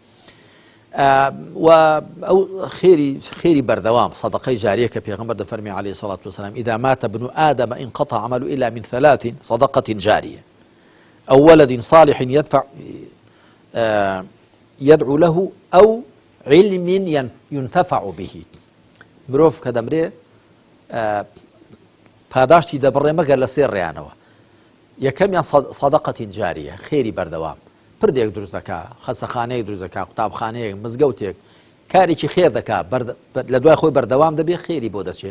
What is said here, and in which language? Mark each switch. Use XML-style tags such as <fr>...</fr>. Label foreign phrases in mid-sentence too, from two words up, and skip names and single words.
<ckb>و ئەو خێری بەردەوام سەدەقەی جاریە کە پێغەمبەر دەفەرمی</ckb> <ar>عەلەیهی الصەلاة والسلام إذا مات ابن آدم انقطع عمله إلا من 3 صدقة جارية أو ولد صالح يدعو له أو علم ينتفع به.</ar> <ckb>مرۆڤ کە دەمرێ پاداشتی دەبڕێ مەگەر لە 3 ڕێیانەوە. یەکەمیان سەدەقەتی جاریە، خێری بەردەوام، پردێک دروست دەکات، خەسەخانەیەک دروست دەکات، قوتابخانەیەک، مزگەوتێک، کارێکی خێر دەکات، لە دوای خۆی بەردەوام دەبێت خێری بۆ دەچێت.</ckb>